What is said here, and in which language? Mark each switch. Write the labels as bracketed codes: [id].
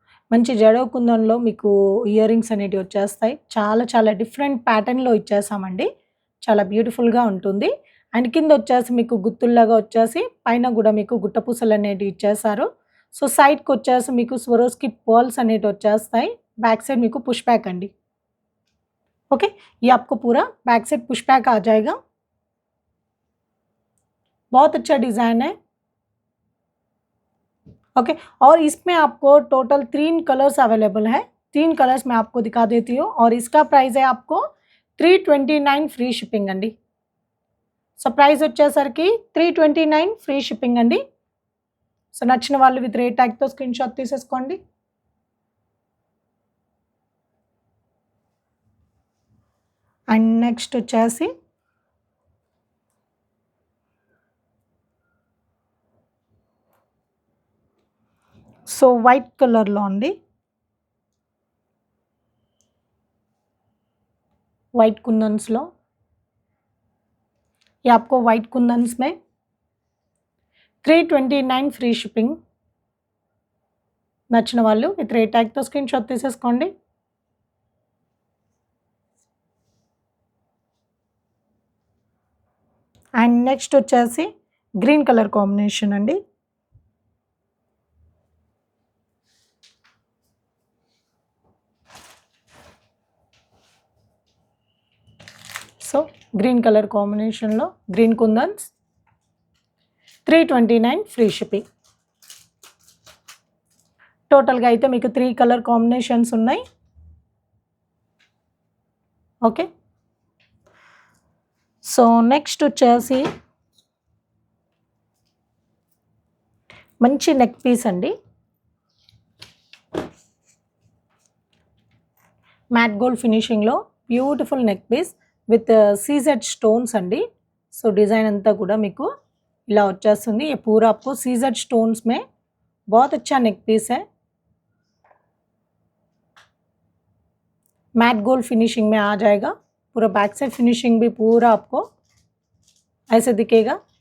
[te] మంచి జడ కుందన్‌లో మీకు ఇయర్ రింగ్స్ అనేటివి వచ్చేస్తాయి. చాలా చాలా డిఫరెంట్ ప్యాటర్న్‌లో ఇచ్చేసామండి. చాలా బ్యూటిఫుల్‌గా ఉంటుంది. అండ్ కిందొచ్చేసి మీకు గుత్తుల్లాగా వచ్చేసి పైన గూడా మీకు గుట్ట పూసలనేటివి ఇచ్చేశారు. సో, సైడ్‌కొచ్చేసి మీకు స్వరోస్‌కి పర్ల్స్ అనేటివి వచ్చేస్తాయి. [hi] बैक साइड [te] మీకు [hi] पुश बैक अंडी. ओके, ये आपको पूरा बैक साइड पुश बैक आ जाएगा. बहुत अच्छा डिज़ाइन है. ओके, और इसमें आपको टोटल 3 कलर्स अवेलेबल है. 3 कलर्स मैं आपको दिखा देती हूँ और इसका प्राइस है आपको 329 फ्री शिपिंग अंडी. [te] సో, ప్రైస్ వచ్చేసరికి 329 ఫ్రీ షిప్పింగ్ అండి. సో, నచ్చిన వాళ్ళు విత్ రేట్ ట్యాగ్‌తో స్క్రీన్ షాట్ తీసేసుకోండి. అండ్ నెక్స్ట్ వచ్చేసి సో, వైట్ కలర్‌లో అండి. వైట్ కుందన్స్‌లో [hi] ये आपको वाइट कुंदन्स में 329 ఫ్రీ షిప్పింగ్. [te] నచ్చిన వాళ్ళు విత్ రేట్ ట్యాగ్‌తో స్క్రీన్ షాట్ తీసేసుకోండి. అండ్ నెక్స్ట్ వచ్చేసి గ్రీన్ కలర్ కాంబినేషన్ అండి. సో, గ్రీన్ కలర్ కాంబినేషన్‌లో గ్రీన్ కుందన్స్ 329 ఫ్రీ షిప్పింగ్. టోటల్‌గా అయితే మీకు 3 కలర్ కాంబినేషన్స్ ఉన్నాయి. ఓకే, సో, నెక్స్ట్ వచ్చేసి మంచి నెక్ పీస్ అండి. Matte gold ఫినిషింగ్‌లో beautiful neck piece with CZ stones అండి. సో, डिज़ाइन అంతా కూడా మీకు ఇలా వచ్చేస్తుంది. [hi] ये पूरा आपको सीज़ेड स्टोन्स में बहुत अच्छा नेक पीस है. मैट गोल्ड फिनिशिंग में आ जाएगा. पूरा बैक साइड फिनिशिंग भी पूरा आपको ऐसे दिखेगा.